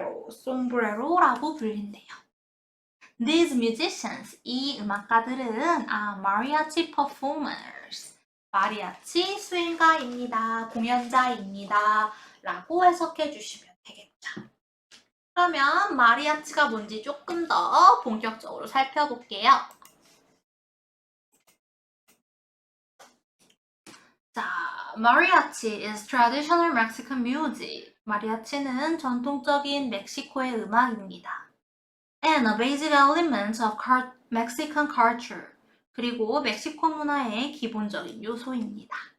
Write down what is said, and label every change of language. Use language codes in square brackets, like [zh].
[ko] sombrero라고 불린대요. [en] These musicians, [ko] 이 음악가들은 [en] are mariachi performers, [ko] 마리아치 수행가입니다, 공연자입니다 라고 해석해 주시면 되겠죠. 그러면 마리아치가 뭔지 조금 더 본격적으로 살펴볼게요. [en] 자, mariachi is traditional Mexican music. [ko] 마리아치는 전통적인 멕시코의 음악입니다. [en] And a basic element of Mexican culture. [ko] 그리고 멕시코 문화의 기본적인 요소입니다.